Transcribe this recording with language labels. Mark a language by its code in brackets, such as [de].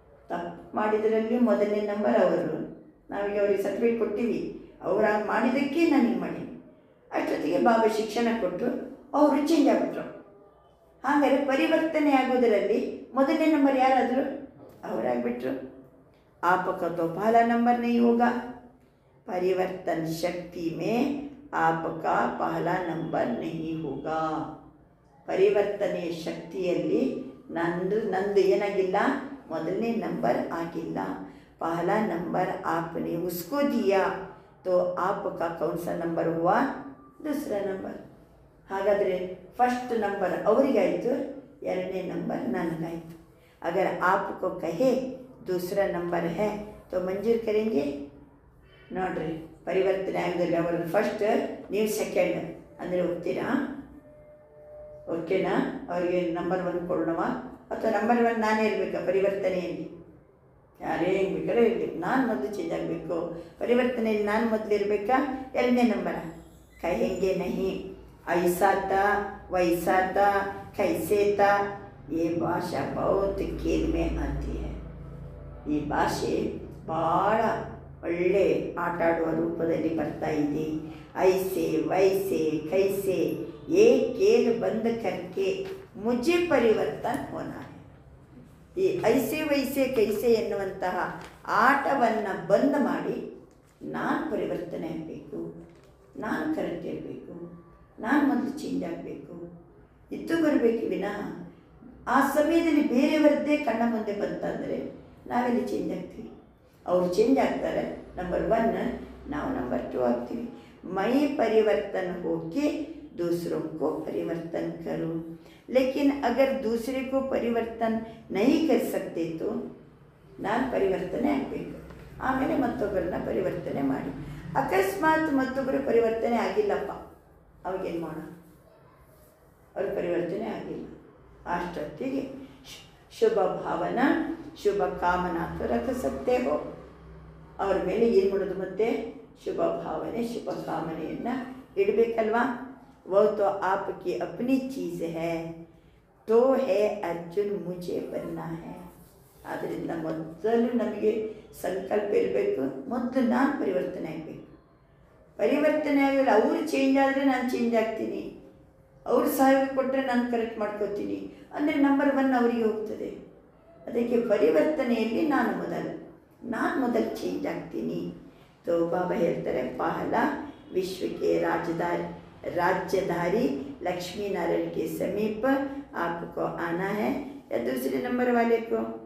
[kn] ತಪ್ಪು ಮಾಡಿದ್ರಲ್ಲಿ ಮೊದಲನೇ ನಂಬರ್ ಅವರು. ನಾವೀಗ ಅವ್ರಿಗೆ ಸರ್ಟಿಫಿಕೇಟ್ ಕೊಟ್ಟಿವಿ, ಅವ್ರಾಗ ಮಾಡಿದ್ದಕ್ಕೆ ನಾನು ಹಿಂಗೆ ಮಾಡೀನಿ. ಅಷ್ಟೊತ್ತಿಗೆ ಬಾಬಾ ಶಿಕ್ಷಣ ಕೊಟ್ಟರು, ಅವರು ಚೇಂಜ್ ಆಗಿಬಿಟ್ರು. ಹಾಗಾದರೆ ಪರಿವರ್ತನೆ ಆಗೋದರಲ್ಲಿ ಮೊದಲನೇ ನಂಬರ್ ಯಾರಾದರು? ಅವರಾಗ್ಬಿಟ್ರು. [hi] आपका तो पहला नंबर नहीं होगा. परिवर्तन शक्ति में आपका पहला नंबर नहीं होगा. [kn] ಪರಿವರ್ತನೆಯ ಶಕ್ತಿಯಲ್ಲಿ ನಂದು ಏನಾಗಿಲ್ಲ? ಮೊದಲನೇ ನಂಬರ್ ಆಗಿಲ್ಲ. [hi] पहला नंबर आपने उसको दिया तो आपका कौन सा नंबर हुआ? दूसरा नंबर. [kn] ಹಾಗಾದರೆ ಫಸ್ಟ್ ನಂಬರ್ ಅವರಿಗಾಯಿತು, ಎರಡನೇ ನಂಬರ್ ನನಗಾಯಿತು. [hi] अगर आपको कहे दूसरा नंबर है तो मंजूर करेंगे? [kn] ನೋಡ್ರಿ, ಪರಿವರ್ತನೆ ಆಗೋದಿಲ್ಲ. ಅವರು ಫಸ್ಟ್, ನೀವು ಸೆಕೆಂಡ್ ಅಂದರೆ ಹೋಗ್ತೀರಾ? ಓಕೆನಾ? ಅವರಿಗೆ ನಂಬರ್ 1 ಕೊಡೋಣವಾ ಅಥವಾ ನಂಬರ್ 1 ನಾನೇ ಇರಬೇಕಾ ಪರಿವರ್ತನೆಯಲ್ಲಿ? ಯಾರೇ ಹೆಂಗೆ ಬೇಕಾದ್ರೆ ಇರಲಿ, ನಾನು ಮೊದಲು ಚೇಂಜ್ ಆಗಬೇಕು. ಪರಿವರ್ತನೆಯಲ್ಲಿ ನಾನು ಮೊದಲು ಇರಬೇಕಾ? ಎರಡನೇ ನಂಬರ? [hi] ಕಹೆಂಗೆ ನಹಿ, ಐಸಾ ತಾ ವೈಸಾ ತಾ ಕೈಸೆ ತಾ. ये भाषा बहुत खेल में आती है. [kn] ಈ ಭಾಷೆ ಭಾಳ ಒಳ್ಳೆ ಆಟ ಆಡುವ ರೂಪದಲ್ಲಿ ಬರ್ತಾ ಇದೆ. [hi] ಐಸೆ ವೈಸೆ ಕೈಸೆ ये खेल बंद करके मुझे परिवर्तन होना है. [kn] ಈ ಐಸೆ ವೈಸೆ ಕೈಸೆ ಎನ್ನುವಂತಹ ಆಟವನ್ನು ಬಂದ್ ಮಾಡಿ ನಾನು ಪರಿವರ್ತನೆ ಆಗಬೇಕು, ನಾನು ಕರೆಕ್ಟ್ ಇರಬೇಕು, ನಾನು ಮೊದಲು ಚೇಂಜ್ ಆಗಬೇಕು, ಇದು ಬರಬೇಕು ವಿನಃ ಆ ಸಮಯದಲ್ಲಿ ಬೇರೆಯವರದ್ದೇ ಕಣ್ಣ ಮುಂದೆ ಬಂತಂದರೆ ನಾವೆಲ್ಲಿ ಚೇಂಜ್ ಆಗ್ತೀವಿ? ಅವರು ಚೇಂಜ್ ಆಗ್ತಾರೆ, ನಂಬರ್ 1, ನಾವು ನಂಬರ್ 2 ಆಗ್ತೀವಿ. [hi] ಮೈ परिवर्तन होके दूसरों को परिवर्तन करो. लेकिन अगर दूसरे को परिवर्तन नहीं कर सकते तो [kn] ನಾನು ಪರಿವರ್ತನೆ ಆಗಬೇಕು, ಆಮೇಲೆ ಮತ್ತೊಬ್ಬರನ್ನ ಪರಿವರ್ತನೆ ಮಾಡಿ. ಅಕಸ್ಮಾತ್ ಮತ್ತೊಬ್ಬರು ಪರಿವರ್ತನೆ ಆಗಿಲ್ಲಪ್ಪ, ಅವಾಗೇನು ಮಾಡೋಣ? ಅವ್ರ ಪರಿವರ್ತನೆ ಆಗಿಲ್ಲ, ಅಷ್ಟೊತ್ತಿಗೆ ಶುಭ ಭಾವನಾ ಶುಭ ಕಾಮನಾ [hi] तो रख सकते हो. [kn] ಅವ್ರ ಮೇಲೆ ಏನು ಮಾಡೋದು? ಮತ್ತೆ ಶುಭ ಭಾವನೆ ಶುಭ ಕಾಮನೆಯನ್ನು ಇಡಬೇಕಲ್ವಾ? [hi] वो तो आपकी अपनी चीज़ है, तो है अर्जुन मुझे बनना है. [kn] ಆದ್ದರಿಂದ ಮೊದಲು ನಮಗೆ ಸಂಕಲ್ಪ ಇರಬೇಕು, ಮೊದಲು ನಾನು ಪರಿವರ್ತನೆ ಆಗಬೇಕು. ಪರಿವರ್ತನೆ ಆಗಲ್ಲ, ಅವರು ಚೇಂಜ್ ಆದರೆ ನಾನು ಚೇಂಜ್ ಆಗ್ತೀನಿ, ಅವರು ಸಹಾಯ ಕೊಟ್ಟರೆ ನಾನು ಕರೆಕ್ಟ್ ಮಾಡ್ಕೋತೀನಿ ಅಂದರೆ ನಂಬರ್ 1 ಅವರಿಗೆ ಹೋಗ್ತದೆ. ಅದಕ್ಕೆ ಪರಿವರ್ತನೆಯಲ್ಲಿ ನಾನು ಮೊದಲು ಚೇಂಜ್ ಆಗ್ತೀನಿ. [hi] तो [kn] ಬಾಬಾ ಹೇಳ್ತಾರೆ, [hi] ಪಹಲ ವಿಶ್ವಕ್ಕೆ राज्यधारी लक्ष्मी नारायण के समीप आपको आना है या दूसरे नंबर वाले को.